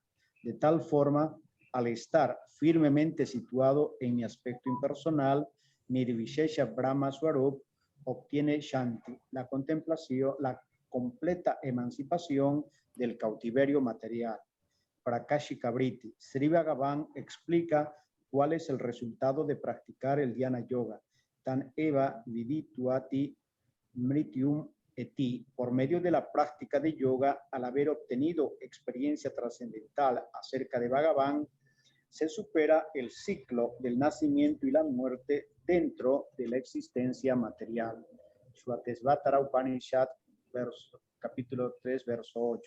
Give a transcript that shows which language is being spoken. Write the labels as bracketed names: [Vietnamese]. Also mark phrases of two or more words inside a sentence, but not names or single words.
[Spanish] De tal forma, al estar firmemente situado en mi aspecto impersonal, [Sanskrit] Nirvishesha Brahma Swarup, obtiene Shanti, [Spanish] la contemplación, la completa emancipación del cautiverio material. Prakashika Vritti. Sri Bhagavan explica cuál es el resultado de practicar el [Sanskrit] Dhyana Yoga. Tan eva vidituati mrityum Eti, [Spanish] por medio de la práctica de yoga, al haber obtenido experiencia trascendental acerca de Bhagavan, se supera el ciclo del nacimiento y la muerte dentro de la existencia material. Shvatesvatara Upanishad, capítulo 3, verso 8.